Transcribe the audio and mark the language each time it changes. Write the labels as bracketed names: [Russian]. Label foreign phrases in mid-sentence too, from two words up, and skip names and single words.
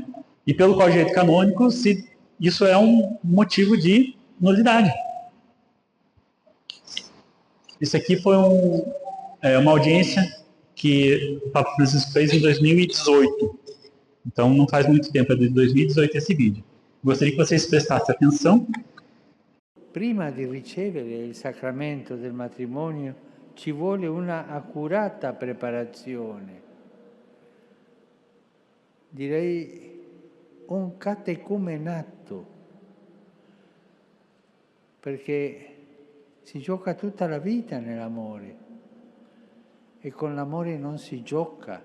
[Portuguese] E pelo Código Canônico, isso é um motivo de nulidade. Isso aqui foi uma audiência que o Papa Francisco fez em 2018. Então não faz muito tempo, é de 2018 esse vídeo. Gostaria que vocês prestassem atenção. [Italian] Prima di ricevere il sacramento del matrimonio ci vuole una accurata preparazione. Direi un catecumenato, perché si gioca tutta la vita nell'amore e con l'amore non si gioca.